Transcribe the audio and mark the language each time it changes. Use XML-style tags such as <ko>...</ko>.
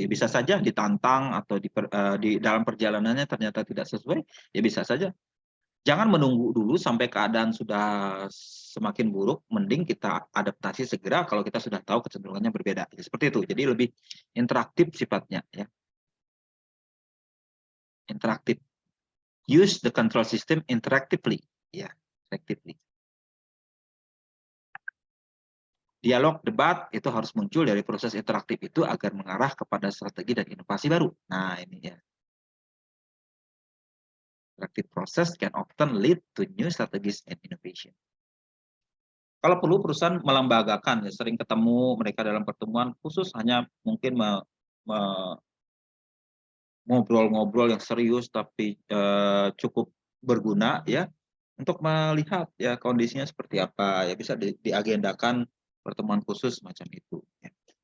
<id>Ya bisa saja ditantang atau di dalam perjalanannya ternyata tidak sesuai, ya bisa saja. Jangan menunggu dulu sampai keadaan sudah semakin buruk, mending kita adaptasi segera kalau kita sudah tahu kecenderungannya berbeda. Ya, seperti itu. Jadi lebih interaktif sifatnya ya. Interaktif.</id> <en>Use the control system interactively.</en> <id>Ya, effectively. Dialog, debat itu harus muncul dari proses interaktif itu agar mengarah kepada strategi dan inovasi baru. Nah, ini ya.</id> <en>Interactive process can often lead to new strategies and innovation.</en> <id>Kalau perlu perusahaan melembagakan, ya sering ketemu mereka dalam pertemuan khusus hanya mungkin ngobrol-ngobrol yang serius tapi cukup berguna ya untuk melihat ya kondisinya seperti apa, ya bisa diagendakan pertemuan khusus macam itu. Ya.</id>